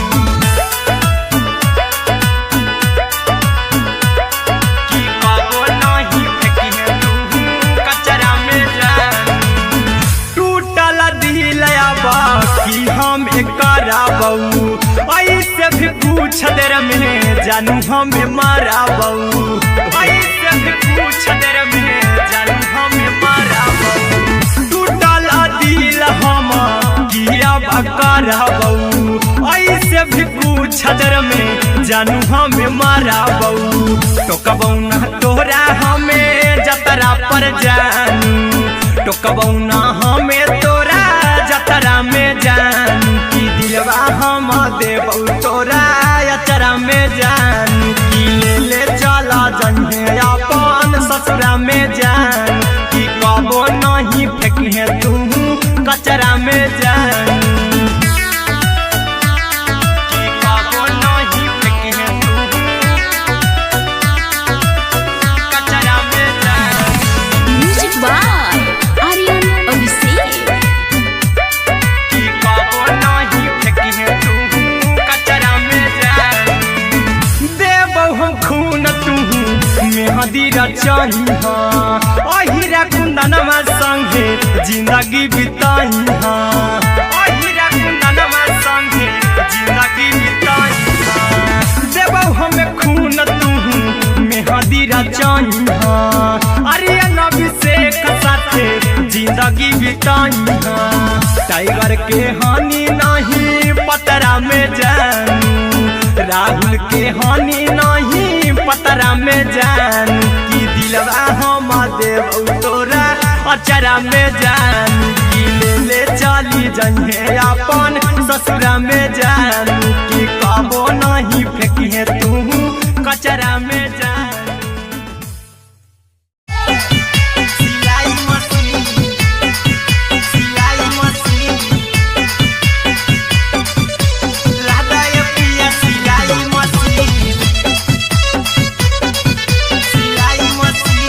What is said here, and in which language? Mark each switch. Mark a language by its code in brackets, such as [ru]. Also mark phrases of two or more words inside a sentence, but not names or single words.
[mag] की कबो नहीं फेंकी तू कचरा में जान। टूटल दिल बाकी हम कराबौ ऐसे भी पूछ देर में जानू हमें माराबौ। ऐसे भी पूछ देर में जानू हमें माराबौ। टूटल दिल हम किया कराबौ ऐसे भी पूछ देर में जानू हमें माराबौ। टोकबौ ना तोरा हमें जतरा पर जानू। टोकबौ ना हमें तोरा जतरा में जानू। की दिलवा हम देबौ तोरा अचरा में जानू। की ले चला जइहे अपन ससुरा में जान। की कबो नहीं फेंकी तू कचरा में जानू। की कबो नहीं फेंकी तू कचरा में जान। [en] music by आर्यन अभिषेक। [mag] की कबो नहीं फेंकी तू कचरा में जान। देबौ हम खून तू मेहंदी रचइहा अहिरा कुंदनमा संगे जिंदगी बिताइहा। अहिरा कुंदनमा संगे जिंदगी बिताइहा। देबौ हमें खून तू मेहंदी रचइहा आर्यन अभिषेक साथे जिंदगी बिताइहा। टाइगर के हानि नहीं पतरा में जानू। राहुल के हानि नहीं पतरा में जानू। की दिलवा हम देबौ तोरा अचरा में जानू। की ले चली जइहे अपन ससुरा में जानू। की कबो नहीं फेंकी तू कचरा में जानू। सिलाई मशीन, सिलाई मशीन, लादा ये पिया सिलाई मशीन, सिलाई मशीन।